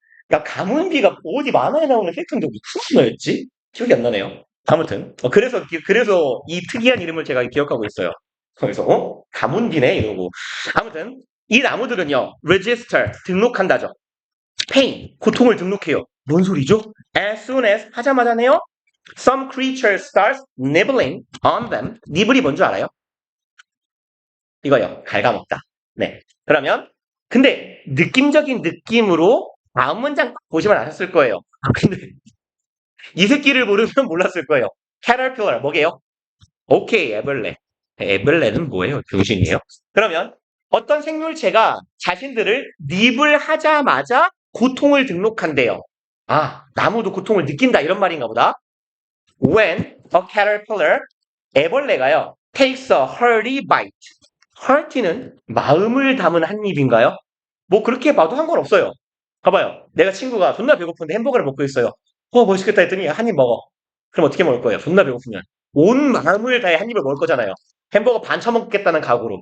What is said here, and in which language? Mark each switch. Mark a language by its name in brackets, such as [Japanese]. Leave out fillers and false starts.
[Korean] 그러니까 가문비가 어디 만화에 나오는 캐릭터인데 무슨 뭐였지? 기억이 안 나네요. 아무튼 그래서 이 특이한 이름을 제가 기억하고 있어요. 그래서 가문비네 이러고. 아무튼 이 나무들은요, register 등록한다죠. pain 고통을 등록해요. 뭔 소리죠? [English] As soon as 하자마자네요. Some creature starts nibbling on them. [Korean] 니블이 뭔 줄 알아요? 이거요. 갉아먹다. 네. 그러면 근데 느낌적인 느낌으로 다음 문장 보시면 아셨을 거예요. 근데 이 새끼를 모르면 몰랐을 거예요. caterpillar 뭐게요? 오케이, 애벌레. 애벌레는 뭐예요? 병신이에요? 그러면 어떤 생물체가 자신들을 닙을 하자마자 고통을 등록한대요. 나무도 고통을 느낀다 이런 말인가 보다. [English] When a caterpillar, 애벌레가요, takes a hearty bite. [Korean] hearty는 마음을 담은 한 입인가요? 뭐 그렇게 봐도 상관없어요. 봐봐요. 내가 친구가 존나 배고픈데 햄버거를 먹고 있어요. 멋있겠다 했더니 한 입 먹어. 그럼 어떻게 먹을 거예요? 존나 배고프면. 온 마음을 다해 한 입을 먹을 거잖아요. 햄버거 반 처먹겠다는 각오로.